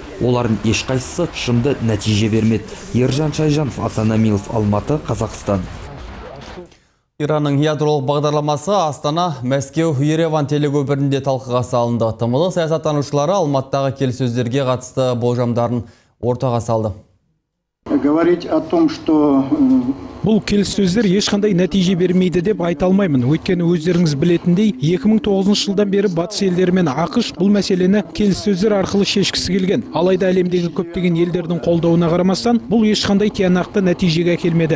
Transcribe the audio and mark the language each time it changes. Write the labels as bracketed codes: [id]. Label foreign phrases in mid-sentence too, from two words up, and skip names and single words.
[kk] Олардың ешқайсысы тұшымды нәтиже бермеді. Ержан Шайжанов, Асан Амилов, Алматы, Қазақстан. Иранның ядролық бағдарламасы Астана, Мәскеу, Ереван телекөпірінде талқыға салынды. Тымылы саясаттанушылары Алматыдағы келіссөздерге қатысты болжамдарын ортаға салды. [ru] Говорить о том, что [kk] бұл келіссөздер ешқандай нәтиже бермейді деп айта алмаймын. Өйткені өздеріңіз білетіндей, 2009 жылдан бері батыс елдері мен ақш бұл мәселені келіссөздер арқылы шешкісі келген. Алайда әлемдегі көптеген елдердің қолдауына қарамастан, бұл ешқандай тиянақты нәтижеге келмеді.